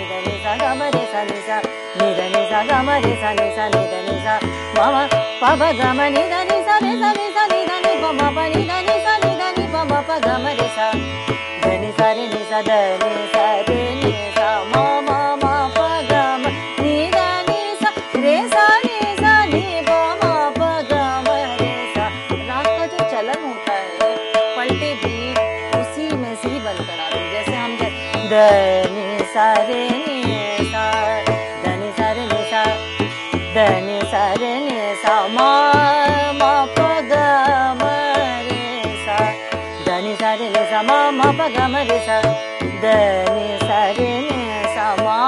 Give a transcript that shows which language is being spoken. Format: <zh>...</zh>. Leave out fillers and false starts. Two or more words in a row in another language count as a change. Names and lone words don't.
<hi>ध नि सा ग म रे सा नि सा नि ध नि सा ग म रे सा नि सा नि ध नि सा म म प प ग म नि ध नि सा रे सा नि सा नि ध नि प म प नि ध नि सा नि ध नि प म प ग म रे सा ध नि सा रे नि सा ध नि सा रे नि सा म म म प ग म नि ध नि सा रे सा नि प म प ग म रे सा। राग का जो चलन होता है पलटे भी उसी में से ही बनकर आते हैं। जैसे हम ध नि सा रे नि सा ध नि सा रे नि सा ध नि सा रे नि सा म म प ग म रे सा ध नि सा रे नि सा म म प ग म रे सा ध नि सा रे नि सा म</hi>